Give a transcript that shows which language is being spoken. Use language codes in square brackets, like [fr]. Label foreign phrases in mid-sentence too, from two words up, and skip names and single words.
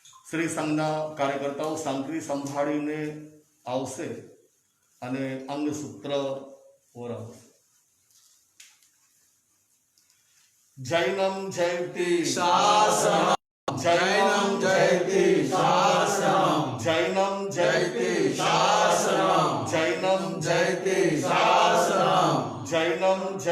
[gu] શ્રી સંઘના કાર્યકર્તાઓ સાંકળી સંભાળીને આવશે અને અંગસૂત્ર ઓરાવશે. [sa] જૈનમ જયતિ શાસનમ જૈનમ જયતિ શાસનમ જૈનમ જયતિ શાસનમ જૈનમ જયતિ શાસનમ જૈનમ જય